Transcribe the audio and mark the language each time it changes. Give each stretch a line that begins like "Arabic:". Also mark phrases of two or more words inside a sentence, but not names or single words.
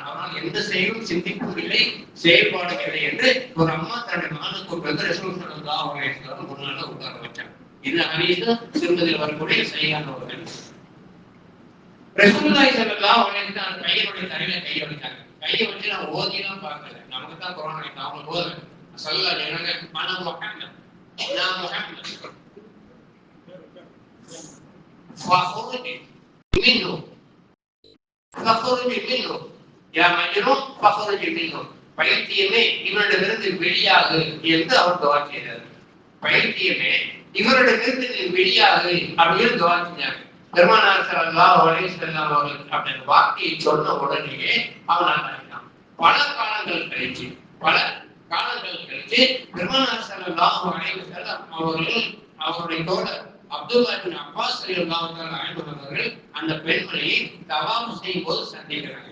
Tamil: அவனால் எந்த செயலும் சிந்திக்கும் இல்லை, செயல்பாடும் இல்லை என்று ஒரு அம்மா தன்னுடைய மகனை கூப்பிட்டு ரசூல்
Arabic: صلى الله عليه وسلم
Tamil: முன்னால உட்கார வச்சாங்க. இது ஹதீஸ் திருமதியில் வரக்கூடிய சரியான ஒரு ஹதீஸ்.
Arabic: رسول الله صلى الله عليه وسلم
Tamil: கையினுடைய தலையில கையை வச்சாங்க. கையை வச்சு நான் ஓதிலாம் பார்க்கல, நமக்கு தான் கொரோனா ஆயிட்டு அவங்க ஓதல. சொல்லல எனக்கு நான் முஹம்மத்
Arabic: فاخرج منه يا مجنون فاخرج منه.
Tamil: பைத்தியமே இவரிடமிருந்து வெளியாகு என்று அவர் துஆ செய்தார். பைத்தியமே இவரிடமிருந்து நீ வெளியாகு அப்படின்னு துஆ செஞ்சாங்க. பெருமானார்
Arabic: صلى الله عليه وسلم
Tamil: அவர்கள் அப்படின்ற வார்த்தையை சொன்ன உடனேயே அவன் ஆனான். பல காலங்கள் கழிச்சு பெருமானார்
Arabic: صلى الله عليه وسلم
Tamil: அவர்கள் அவருடைய தோழர் அப்துல்லா இப்னு அப்பாஸ்
Arabic: رضي الله تعالى عنه
Tamil: அவர்கள் அந்த பெண்மணியை தவாஃப் செய்யும் போது சந்திக்கிறாங்க.